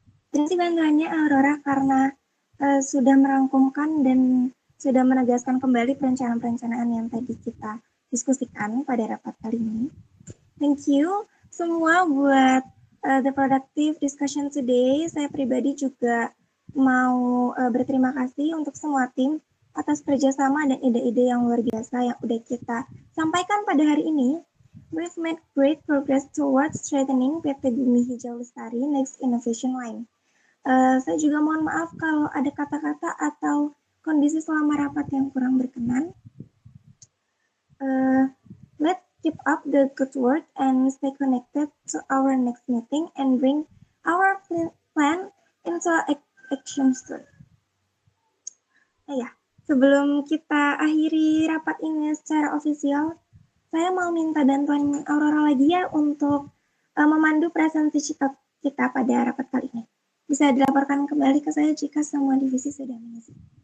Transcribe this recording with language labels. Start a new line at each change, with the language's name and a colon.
Indonesian: Terima kasih bantuannya Aurora karena sudah merangkumkan dan sudah menegaskan kembali perencanaan-perencanaan yang tadi kita diskusikan pada rapat kali ini.
English: Thank you
Indonesian: semua buat
English: the productive discussion today.
Indonesian: Saya pribadi juga mau berterima kasih untuk semua tim atas kerjasama dan ide-ide yang luar biasa yang udah kita sampaikan pada hari ini.
English: We've made great progress towards strengthening PT Bumi Hijau Lestari Next Innovation Line.
Indonesian: Saya juga mohon maaf kalau ada kata-kata atau kondisi selama rapat yang kurang berkenan.
English: Let's keep up the good work and stay connected to our next meeting and bring our plan into action soon.
Indonesian: Sebelum kita akhiri rapat ini secara ofisial, saya mau minta bantuan Aurora lagi ya untuk memandu presentasi kita pada rapat kali ini. Bisa dilaporkan kembali ke saya jika semua divisi sudah mengisi.